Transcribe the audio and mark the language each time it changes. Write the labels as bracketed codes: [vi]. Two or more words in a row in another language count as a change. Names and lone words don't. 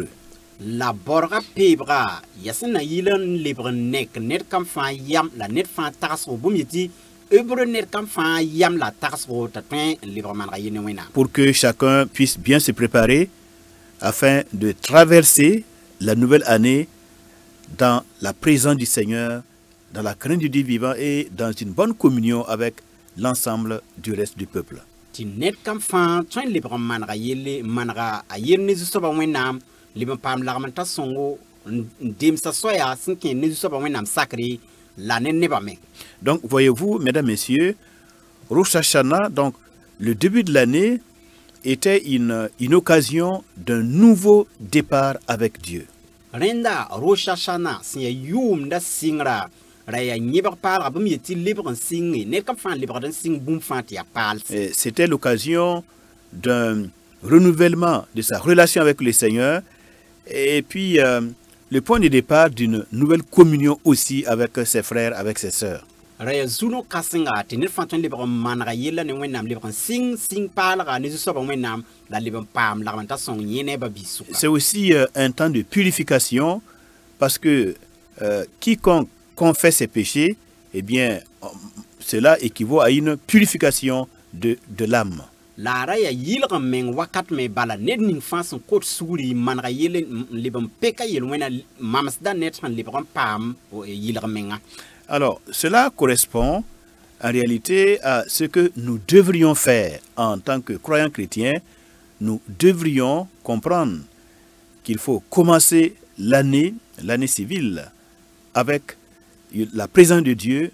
[mos] La borga peebga ya sẽn na yɩl n lebg n nek ned kam fãa yam la ned fãa tagsgo bũmb yet tɩ hebreu ned kam fãa yam la tagsgo t'a tõe n lebg manega yɩ ne wẽnnaam. [fr] Pour que chacun puisse bien se préparer afin de traverser la nouvelle année dans la présence du Seigneur, dans la crainte du Dieu vivant et dans une bonne communion avec l'ensemble du reste du peuple. [mos] Tɩ ned kam fãa tõe n lebg n manega yelle n manega a yer ne zu-soabã wẽnnaam leb n paam lagm n ta sõngo n demsa soya sẽn kẽ ne zu-soabã wẽnnaam sakre la ne nebã me. [fr] Donc, voyez-vous, mesdames, messieurs, Rosh Hashanah, donc le début de l'année, était une occasion d'un nouveau départ avec Dieu. [mos] Rẽnda Rosh Hashanah sẽn ya yʋʋmda sɩngra ra ya yẽbg paalga bõmb yet tɩ lebg n sɩnge ned kam fãa lebgd n sɩng bũmb fãa tɩ ya paalse. [fr] C'était l'occasion d'un renouvellement de sa relation avec le Seigneur et puis le point de départ d'une nouvelle communion aussi avec ses frères, avec ses sœurs. [mos] Ra ya zu-no kãsenga tɩ ned fãa tõe n lebg n manega yella ne wẽnnaam lebg n sɩng paalga ne zu-soabã wẽnnaam la leb n paam lagm n ta sõng yẽ ne a ba biig sʋka. [fr] C'est aussi un temps de purification parce que quiconque confesse ses péchés, eh bien, cela équivaut à une purification de l'âme. [mos] La ra ya yɩlg n meng wakat me bala ned ning fãa sẽn kot sugri manega yell n leb n peka yel-wẽna mamsda ned sẽn lebg n paam yɩlg menga. [fr] Alors, cela correspond en réalité à ce que nous devrions faire en tant que croyants chrétiens. Nous devrions comprendre qu'il faut commencer l'année civile avec la présence de Dieu.